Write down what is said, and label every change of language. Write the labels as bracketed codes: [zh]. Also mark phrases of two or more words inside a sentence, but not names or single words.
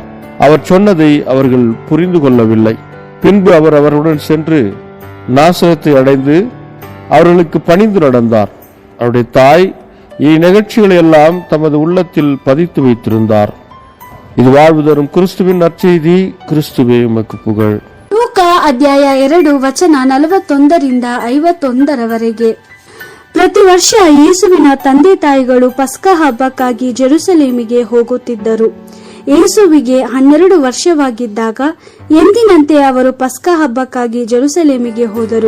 [ta] அவர் சொன்னதை அவர்கள் புரிந்து கொள்ளவில்லை. பின்பு அவர் அவருடன் சென்று நாசரத்தை அடைந்து அவர்களுக்கு பணிந்து நடந்தார். அவருடைய தாய் இந்நிகழ்ச்சிகளை எல்லாம் தமது உள்ளத்தில் பதித்து வைத்திருந்தார். இது வாழ்வு தரும் கிறிஸ்துவின் நற்செய்தி. கிறிஸ்துவே உமக்கு புகழ். [kn] ಲೂಕಾ ಅಧ್ಯಾಯ 2 ವಚನ 41 51 ಪ್ರತಿ ವರ್ಷ ಯೇಸುವಿನ ತಂದೆ ತಾಯಿಗಳು ಪಸ್ಕಾ ಹಬ್ಬಕ್ಕಾಗಿ ಜೆರುಸಲೇಮಿಗೆ ಹೋಗುತ್ತಿದ್ದರು. ಯೇಸುವಿಗೆ 12 ವರ್ಷವಾಗಿದ್ದಾಗ ಎಂದಿನಂತೆ ಅವರು ಪಸ್ಕಾ ಹಬ್ಬಕ್ಕಾಗಿ ಜೆರುಸಲೇಮಿಗೆ ಹೋದರು.